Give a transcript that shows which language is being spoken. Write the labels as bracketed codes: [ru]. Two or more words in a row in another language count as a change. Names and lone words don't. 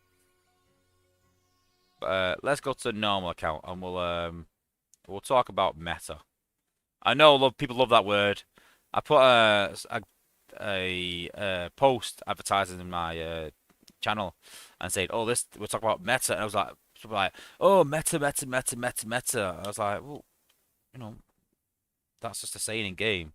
[en] Let's go to the normal account and we'll talk about meta. I know people love that word. I put a post advertising in my channel and said, "Oh, we'll talk about meta," and I was like, "Oh, meta, meta, meta, meta, meta." I was like, "Well, that's just a saying in game."